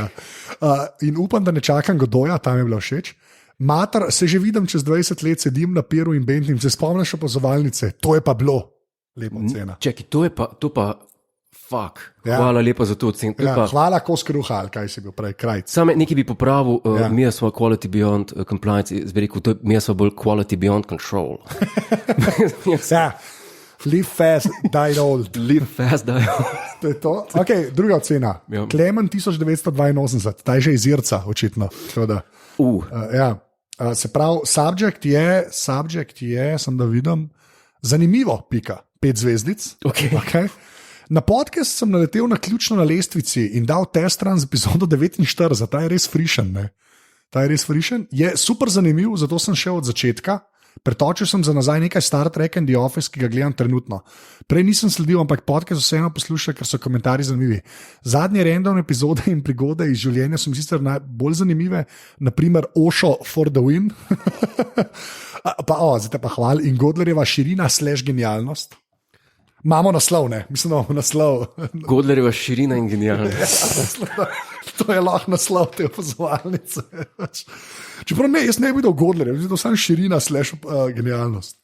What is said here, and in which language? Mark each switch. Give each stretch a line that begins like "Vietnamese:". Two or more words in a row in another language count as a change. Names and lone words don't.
Slovenian: In upam, da ne čakam Godoja, tam je bilo všeč. Mater, se že vidim, čez 20 let sedim na Peru in Bentlim, se spomniš Opazovalnice, to je pa bilo lepa cena. Čekaj, to pa fuck. Ja. Hvala lepa za to ocen. Ja, hvala, kos kruha, ali kaj si bil prej, Krajc. Same nekaj bi popravil, mi smo
English: quality beyond compliance,
Slovenian: bi rekel, mi smo bolj
English: quality beyond control. Ja. Live fast, die old. Live fast,
Slovenian: da je. To je to. Okay, druga ocena. Ja. Klemen 1982, ta je že iz Irca, očitno. Ja. Se pravi, subject je, sem da vidim, zanimivo, pika, 5 zvezdic. Okay. Na podcast sem naletel na ključno na lestvici in dal
English: test run
Slovenian: z epizodo 49, ta je res frišen. Ta je res frišen, je super zanimiv, zato sem šel od začetka. Pretočil sem za nazaj nekaj Star Trek in The Office, ki ga gledam trenutno. Prej nisem sledil, ampak podcast vseeno poslušal, ker so komentarji zanimivi. Zadnje random epizode in prigode iz življenja so mi sicer najbolj zanimive, naprimer Osho
English: for the win.
Slovenian: Zdaj pa hvala in Godlerjeva širina / genialnost. Imamo naslov, ne? Mislim, da imamo naslov. Godlerjeva širina in genialnost. To je lahko naslov te opazovalnice. Čeprav ne, jaz ne bi videl Godlerja, videl samo širina / genialnost.